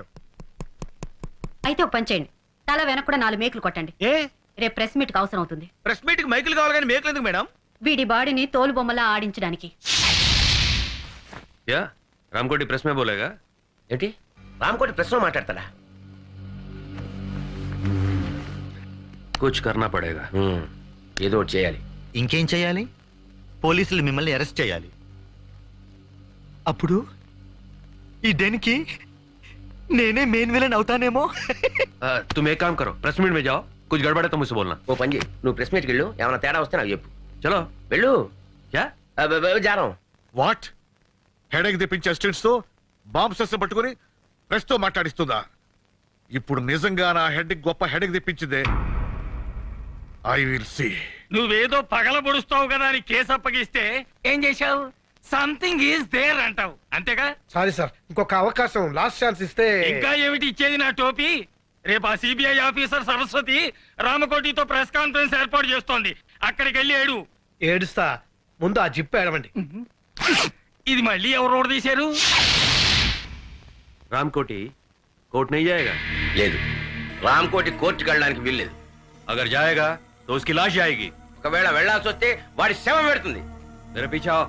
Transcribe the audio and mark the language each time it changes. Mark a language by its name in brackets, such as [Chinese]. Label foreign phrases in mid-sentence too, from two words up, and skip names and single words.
[Telugu] అయితే ఒక పని చేయండి, తల వెనక కూడా 4 మేకులు కొట్టండి. ఏ? రేపు [English] press meet [Telugu] కి అవసరం అవుతుంది. [English] press meet [Telugu] కి మైకులు కావాలి కానీ మేకులు ఎందుకు మేడం? వీడి బాడీని తోలు బొమ్మలా ఆడించడానికి. [Hindi] या, रामकोटी प्रेस में बोलेगा? [Telugu] ఏంటి, రామ్కోటి ప్రెస్ లో మాట్లాడతాడా? [Hindi] कुछ करना पड़ेगा. [Telugu] ఏదో ఒకటి చేయాలి. ఇంకేం చేయాలి? పోలీసులు మిమ్మల్ని అరెస్ట్ చేయాలి. అప్పుడు ఈ డెన్కి నేనే మెయిన్ విలన్ అవుతానేమో. [Hindi] तुम एक काम करो, [English] press meet [Hindi] में जाओ, कुछ गड़बड़ है तो मुझसे बोलना. [Telugu] ఓ పని చేయి, నువ్వు [English] press meet [Telugu] వెళ్ళు, ఏమైనా తేడా వస్తే నాకు చెప్పు. [Hindi] चलो. [Telugu] వెళ్ళు. [Hindi] क्या? [Telugu] జానం. వాట్ హెడేక్ తెప్పించే అసిస్టెంట్స్ తో బాంబ్ సెస్ పట్టుకుని ప్రెస్ తో మాట్లాడిస్తుందా? ఇప్పుడు నిజంగా నా హెడ్ గొప్ప హెడేక్ తెప్పించిందే. [English] I will see. [Telugu] నువ్వేదో పగల పొడుస్తావు కదా అని కేసు అప్పగిస్తే ఏం చేశావు? [English] something is there [Telugu] అంటావు, అంతేగా? సారీ సార్, ఇంకొక అవకాశం, [English] last chance [Telugu] ఇస్తే. ఇంకా ఏమిటి ఇచ్చేది నా టోపీ? రేపు ఆ సిబిఐ ఆఫీసర్ సరస్వతి రామకోటితో [English] press conference [Telugu] ఏర్పాటు చేస్తోంది, అక్కడికి వెళ్ళి ఏడు. ఏడుస్తా, ముందు ఆ జిప్ ఏడవండి. ఇది మళ్ళీ ఎవరు రోడ్ తీశారు? [Hindi] रामकोटी कोर्ट नहीं जाएगा? [Telugu] లేదు, రామ్కోటి కోర్టుకి వెళ్ళడానికి వీల్లేదు. [Hindi] अगर जाएगा तो उसकी लाश जाएगी. [Telugu] ఒకవేళ వెళ్ళాల్సి వస్తే వాడి శవం పెడుతుంది. [Hindi] मेरे पीछे आओ.